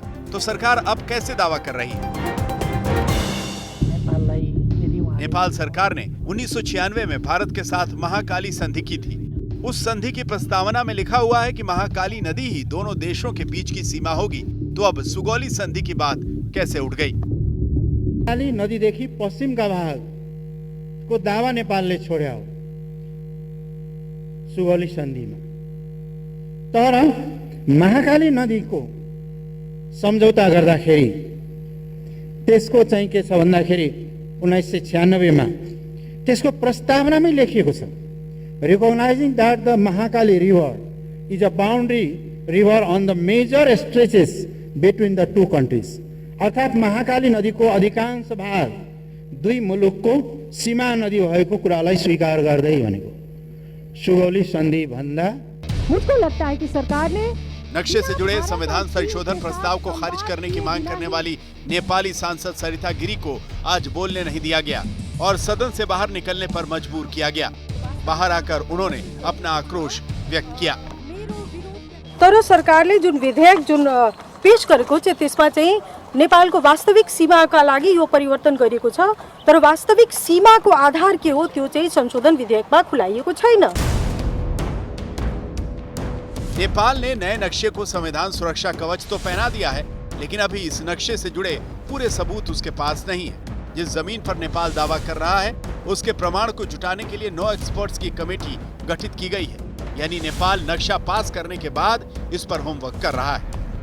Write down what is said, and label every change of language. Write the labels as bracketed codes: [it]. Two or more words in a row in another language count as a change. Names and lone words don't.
[hi] तो सरकार अब कैसे दावा कर रही है? नेपाल सरकार ने 1996 में भारत के साथ महाकाली संधि की थी। उस संधि की प्रस्तावना में लिखा हुआ है कि महाकाली नदी ही दोनों देशों के बीच की सीमा होगी। तो अब सुगौली संधि की बात कैसे उठ गई? [ne] काली नदीदेखि पश्चिमका भाग को दावा नेपालले छोड्यो सुगौली संधिमा। तर महाकाली नदीको सम्झौता गर्दाखेरि त्यसको चाहिँ के छ भन्दाखेरि 1996 मा त्यसको प्रस्तावनामै लेखिएको छ, [en] recognizing that the Mahakali river is a boundary river on the major stretches between the two countries। [ne] अर्थात् महाकाली नदीको अधिकांश भाग दुई मुलुकको सीमा नदी भएको कुरालाई स्वीकार गर्दै भनेको सुगौली संधि भन्दा। [hi] मुझको लगता है कि सरकार ने नक्शे से जुड़े संविधान संशोधन प्रस्ताव को खारिज करने की मांग करने वाली नेपाली सांसद सरिता गिरी को आज बोलने नहीं दिया गया और सदन से बाहर निकलने पर मजबूर किया गया। बाहर आकर उन्होंने अपना आक्रोश व्यक्त किया। [ne] तर सरकारले जुन विधेयक जुन पेश गरेको छ त्यसमा चाहिँ नेपालको वास्तविक सीमाका लागि यो परिवर्तन गरिएको छ, तर वास्तविक सीमाको आधार के हो त्यो चाहिँ संशोधन विधेयकमा खुलाइएको छैन। [hi] नेपाल ने नए नक्शे को संविधान सुरक्षा कवच तो पहना दिया है, लेकिन अभी इस नक्शे से जुड़े पूरे सबूत उसके पास नहीं है। जिस जमीन पर नेपाल दावा कर रहा है उसके प्रमाण को जुटाने के लिए 9 एक्सपर्ट्स की कमेटी गठित की गई है। यानी नेपाल नक्शा पास करने के बाद इस पर होमवर्क कर रहा है।